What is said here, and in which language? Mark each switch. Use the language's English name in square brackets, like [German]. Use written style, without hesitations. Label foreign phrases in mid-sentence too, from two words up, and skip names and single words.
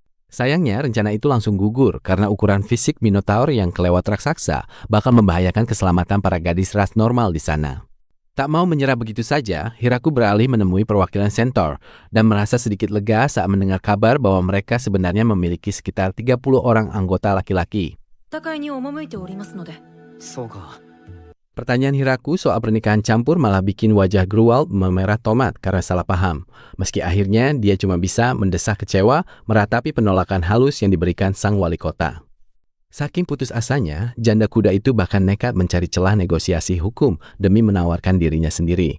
[Indonesian] Sayangnya, rencana itu langsung gugur karena ukuran fisik Minotaur yang kelewat raksasa bakal membahayakan keselamatan para gadis ras normal di sana. Tak mau menyerah begitu saja, Hiraku beralih menemui perwakilan Centaur dan merasa sedikit lega saat mendengar kabar bahwa mereka sebenarnya memiliki sekitar 30 orang anggota laki-laki. [Japanese] 戦いに赴いておりますので。そうか。 [Indonesian] Pertanyaan Hiraku soal pernikahan campur malah bikin wajah Gruwald memerah tomat karena salah paham. Meski akhirnya dia cuma bisa mendesah kecewa meratapi penolakan halus yang diberikan sang wali kota. Saking putus asanya, janda kuda itu bahkan nekat mencari celah negosiasi hukum demi menawarkan dirinya sendiri.